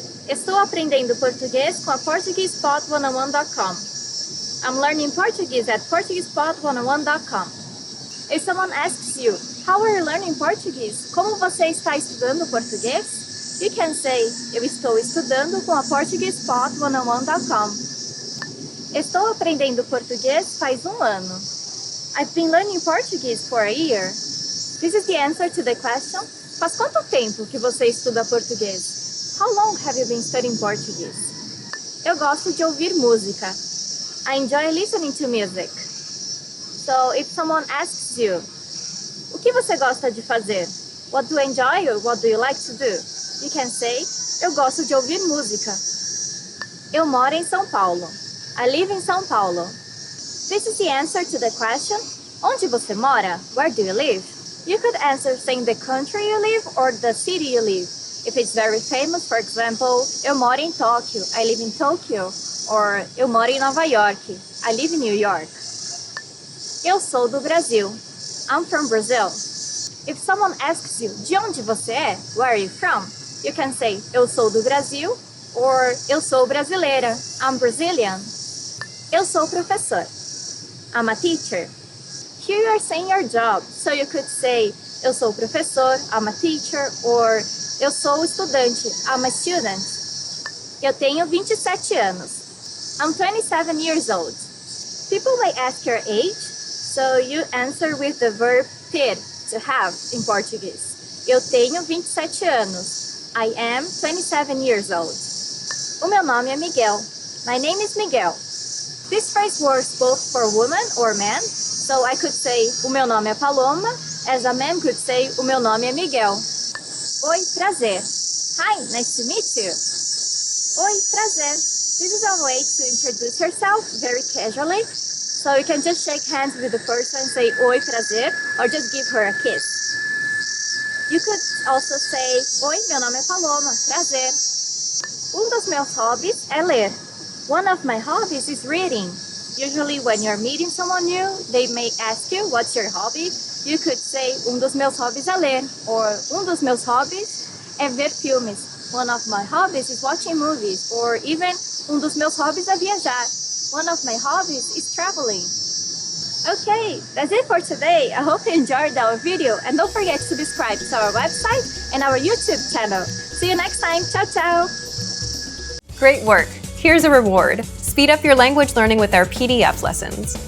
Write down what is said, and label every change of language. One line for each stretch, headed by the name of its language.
Portuguese: Estou aprendendo português com a PortuguesePod101.com.
English: I'm learning Portuguese at PortuguesePod101.com. If someone asks you, how are you learning Portuguese?
Portuguese: Como você está estudando português?
English: You can say,
Portuguese: eu estou estudando com a PortuguesePod101.com. Estou aprendendo português faz um ano.
English: I've been learning Portuguese for a year. This is the answer to the question.
Portuguese: Faz quanto tempo que você estuda português?
English: How long have you been studying Portuguese?
Portuguese: Eu gosto de ouvir música.
English: I enjoy listening to music. So, if someone asks you,
Portuguese: o que você gosta de fazer?
English: What do you enjoy or what do you like to do? You can say,
Portuguese: eu gosto de ouvir música. Eu moro em São Paulo.
English: I live in São Paulo. This is the answer to the question,
Portuguese: onde você mora?
English: Where do you live? You could answer saying the country you live or the city you live. If it's very famous, for example,
Portuguese: eu moro em Tóquio,
English: I live in Tokyo. Or,
Portuguese: eu moro em Nova York,
English: I live in New York.
Portuguese: Eu sou do Brasil.
English: I'm from Brazil. If someone asks you,
Portuguese: de onde você é?
English: Where are you from? You can say,
Portuguese: eu sou do Brasil,
English: or
Portuguese: eu sou brasileira.
English: I'm Brazilian.
Portuguese: Eu sou professor.
English: I'm a teacher. Here you are saying your job, so you could say,
Portuguese: eu sou professor,
English: I'm a teacher, or
Portuguese: eu sou estudante,
English: I'm a student.
Portuguese: Eu tenho 27 anos.
English: I'm 27 years old. People may ask your age, so you answer with the verb ter, to have, in Portuguese.
Portuguese: Eu tenho 27 anos.
English: I am 27 years old.
Portuguese: O meu nome é Miguel.
English: My name is Miguel. This phrase works both for woman or man, so I could say,
Portuguese: o meu nome é Paloma,
English: as a man could say,
Portuguese: o meu nome é Miguel. Oi, prazer.
English: Hi, nice to meet you. Oi, prazer. This is a way to introduce yourself very casually, so you can just shake hands with the person and say,
Portuguese: oi, prazer,
English: or just give her a kiss. You could also say,
Portuguese: oi, meu nome é Paloma, prazer. Dos meus hobbies é ler.
English: One of my hobbies is reading. Usually when you're meeting someone new, they may ask you, what's your hobby? You could say,
Portuguese: dos meus hobbies é ler.
English: Or,
Portuguese: dos meus hobbies é ver filmes.
English: One of my hobbies is watching movies. Or even,
Portuguese: dos meus hobbies é viajar.
English: One of my hobbies is traveling. Okay, that's it for today. I hope you enjoyed our video. And don't forget to subscribe to our website and our YouTube channel. See you next time. Ciao, ciao. Great work! Here's a reward. Speed up your language learning with our PDF lessons.